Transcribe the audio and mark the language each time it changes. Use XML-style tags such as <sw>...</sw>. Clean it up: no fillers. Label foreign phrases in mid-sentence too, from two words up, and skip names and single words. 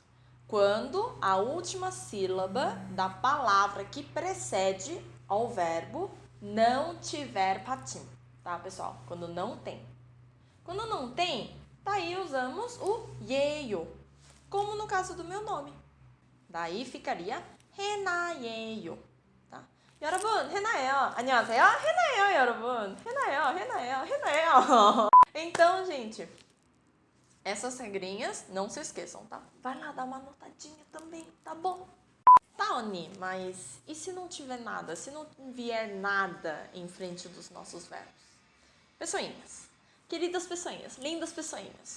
<pt>Quando a última sílaba da palavra que precede ao verbo não tiver patim, tá, pessoal? Quando não tem. Quando não tem, daí usamos o 예요, como no caso do meu nome. Daí ficaria</pt> <ko>해나예요, tá? 여러분, 해나예요. 안녕하세요. 해나예요, 여러분. 해나예요.</ko> <pt>Então, gente, essas regrinhas, não se esqueçam, tá? Vai lá dar uma anotadinha também, tá bom? Tá, Oni, mas e se não tiver nada? Se não vier nada em frente dos nossos verbos? Pessoinhas, queridas pessoinhas, lindas pessoinhas.</pt>